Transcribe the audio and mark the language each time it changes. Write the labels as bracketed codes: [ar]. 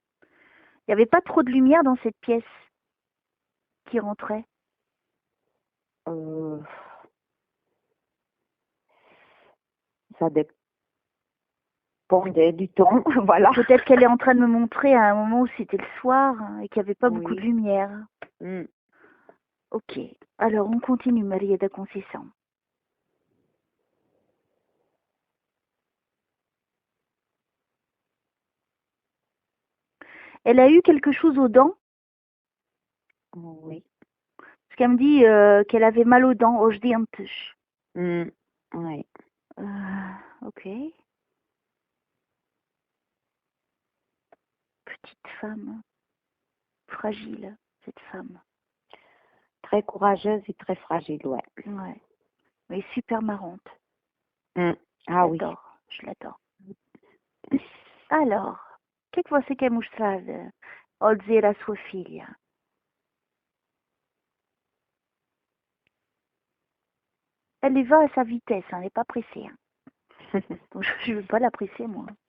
[fr] Il n'y avait pas trop de lumière dans cette pièce qui rentrait. Euh, ça dépendait du temps, voilà. Peut-être qu'elle est en train de me montrer à un moment où c'était le soir hein, et qu'il n'y avait pas beaucoup de Oui. lumière. Mm. Ok. Alors, on continue, Maria da Conceição. Elle a eu quelque chose aux dents, Oui. parce qu'elle me dit qu'elle avait mal aux dents, [pt] aux dentes. [fr] Mm. Oui. Ok. Petite femme, fragile, cette femme. Très courageuse et très fragile, ouais. Ouais. Mais super marrante. Mm. Je Ah oui. l'adore, je l'adore. Alors, [pt] che você quer mostrar ao dizer à sua filha? [fr] Elle y va à sa vitesse, hein, elle n'est pas pressée. Hein. Donc, je ne veux pas la presser, moi.